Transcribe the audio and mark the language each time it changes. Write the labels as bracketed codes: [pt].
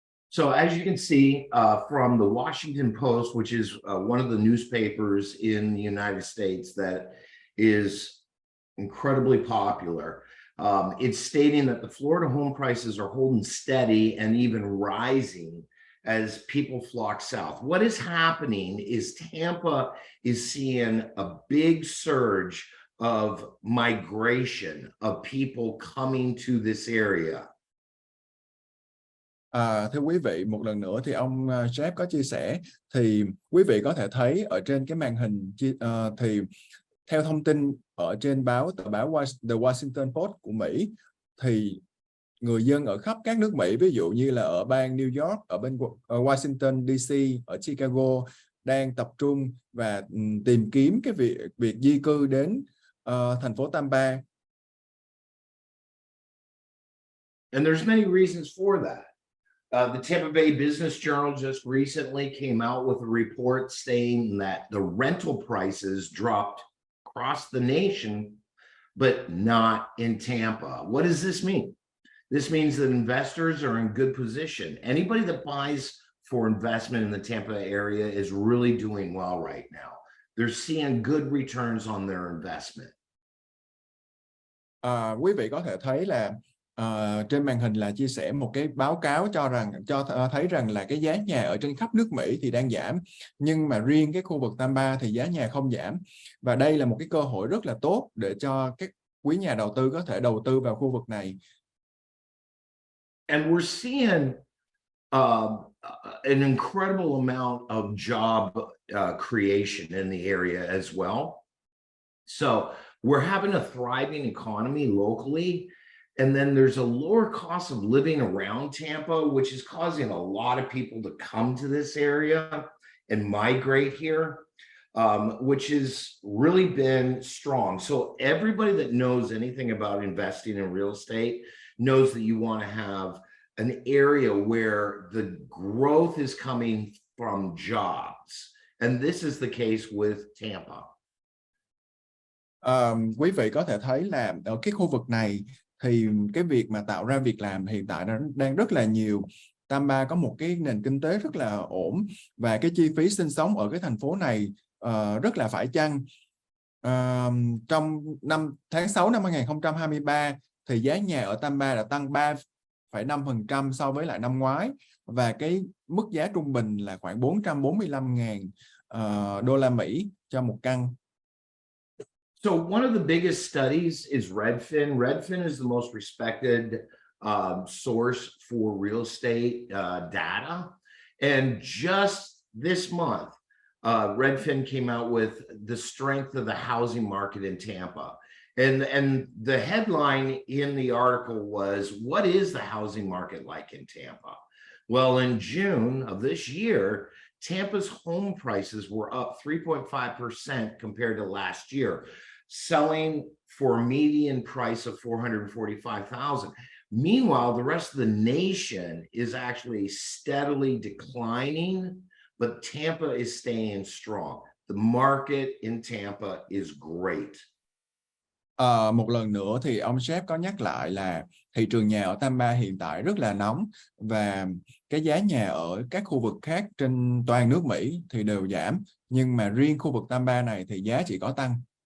[en] So as you can see from the Washington Post, which is one of the newspapers in the United States that is incredibly popular, it's stating that the Florida home prices are holding steady and even rising as people flock south. What is happening is Tampa is seeing a big surge of migration of people coming to this area. [vi] Thưa quý vị, một lần nữa thì ông Jeff có chia sẻ thì quý vị có thể thấy ở trên cái màn hình thì theo thông tin ở trên tờ báo The Washington Post của Mỹ thì người dân ở khắp các nước Mỹ, ví dụ như là ở bang New York, ở bên Washington DC, ở Chicago đang tập trung và tìm kiếm cái việc di cư đến thành phố Tampa. [en] And there's many reasons for that. The Tampa Bay Business Journal just recently came out with a report saying that the rental prices dropped across the nation, but not in Tampa. What does this mean? This means that investors are in good position. Anybody that buys for investment in the Tampa area is really doing well right now. They're seeing good returns on their investment. [vi] Quý vị có thể thấy là trên màn hình là chia sẻ một cái báo cáo cho thấy rằng là cái giá nhà ở trên khắp nước Mỹ thì đang giảm, nhưng mà riêng cái khu vực Tampa thì giá nhà không giảm, và đây là một cái cơ hội rất là tốt để cho các quý nhà đầu tư có thể đầu tư vào khu vực này. [en] And we're seeing an incredible amount of job creation in the area as well. So we're having a thriving economy locally. And then there's a lower cost of living around Tampa, which is causing a lot of people to come to this area and migrate here, which has really been strong. So everybody that knows anything about investing in real estate knows that you want to have an area where the growth is coming from jobs. And this is the case with Tampa. [vi] Quý vị có thể thấy là ở cái khu vực này thì cái việc mà tạo ra việc làm hiện tại đang rất là nhiều. Tampa có một cái nền kinh tế rất là ổn và cái chi phí sinh sống ở cái thành phố này rất là phải chăng. Trong tháng 6 năm 2023 thì giá nhà ở Tampa đã tăng 3,5% so với lại năm ngoái, và cái mức giá trung bình là khoảng 445.000 đô la Mỹ cho một căn. [en] So one of the biggest studies is Redfin. Redfin is the most respected source for real estate data. And just this month, Redfin came out with the strength of the housing market in Tampa. And the headline in the article was, what is the housing market like in Tampa? Well, in June of this year, Tampa's home prices were up 3.5% compared to last year, selling for a median price of $445,000. Meanwhile, the rest of the nation is actually steadily declining, but Tampa is staying strong. The market in Tampa is great. [vi] Một lần nữa thì ông Jeff có nhắc lại là thị trường nhà ở Tampa hiện tại rất là nóng, và cái giá nhà ở các khu vực khác trên toàn nước Mỹ thì đều giảm, nhưng mà riêng khu vực Tampa này thì giá chỉ có tăng.